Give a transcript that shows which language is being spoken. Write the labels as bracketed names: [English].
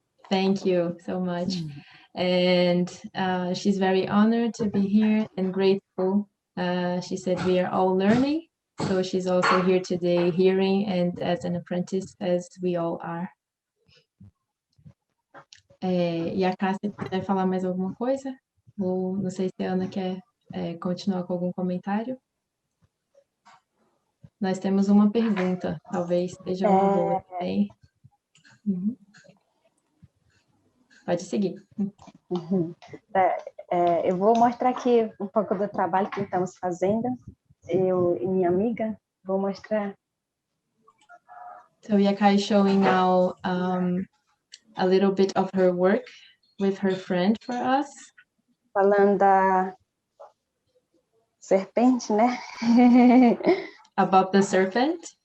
[English] Thank you so much. And she's very honored to be here and grateful. She said we are all learning, so she's also here today hearing and as an apprentice as we all are. [Portuguese] E a Cássia quer falar mais alguma coisa? Ou não sei se a Ana quer continuar com algum comentário. Nós temos uma pergunta, talvez seja uma boa também. Uhum. Pode seguir. Eu vou mostrar aqui um pouco do trabalho que estamos fazendo. Eu e minha amiga, vou mostrar. [English] So Yaka is showing now a little bit of her work with her friend for us. [Portuguese] Falando da serpente, né? [English] About the serpent.